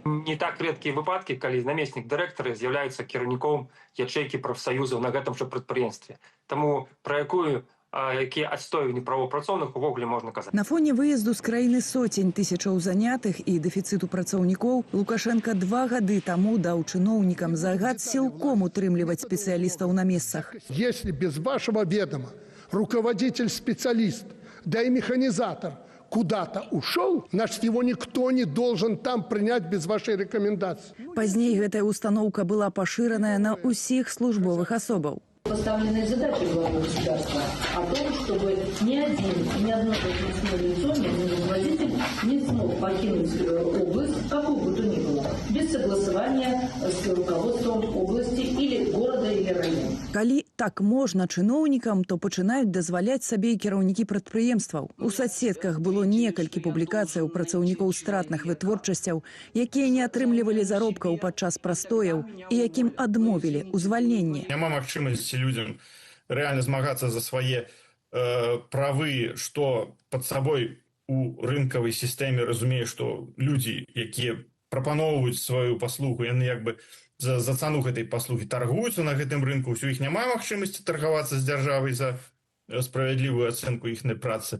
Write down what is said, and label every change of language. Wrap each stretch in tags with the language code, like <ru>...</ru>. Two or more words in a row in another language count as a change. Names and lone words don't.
<be>Не так рэдкія выпадкі, калі намеснік дырэктара з'яўляецца кіраўніком ячэйкі прафсаюзаў на гэтым жа прадпрыемстве. Таму пра якія адстойванні правоў працоўных увогуле можна казаць. На фоне выезду з краіны сотень тысячаў занятых і дэфіцыту працаўнікоў Лукашенка 2 гады таму даў чыноўнікам загад сілком утрымліваць спецыялістаў на месцах.</be> <ru>Если без вашего ведома руководитель-специалист, да и механизатор куда-то ушел, значит, его никто не должен там принять без вашей рекомендации.</ru> <be>Пазней гэтая установка была пашыраная на ўсіх службовых асобаў.</be> <ru>Поставленной задачей главы государства о том, чтобы ни одно должностное лицо, ни один руководитель не смог покинуть область, какую бы то ни было, без согласования с руководством области или города или района.</ru> <be>Калі так можна чыноўнікам, то пачынаюць дазваляць сабе і кіраўнікі прадпрыемстваў. У соцсетках было некалькі публікацыяў працаўнікоў стратных вытворчасцяў, якія не атрымлівалі заробкаў падчас прастояў і якім адмовілі ў звальненні. Няма магчымасці людям реально змагацца за свае правы, што пад сабой у рынкавай сістэме разумее, што людзі, якія прапаноўваюць сваю паслугу, яны як бы за цану гэтай паслугі таргуюцца на гэтым рынку, ўсё іх няма магчымасці таргавацца з дзяржавай за справядлівую ацэнку іхнай працы.</be>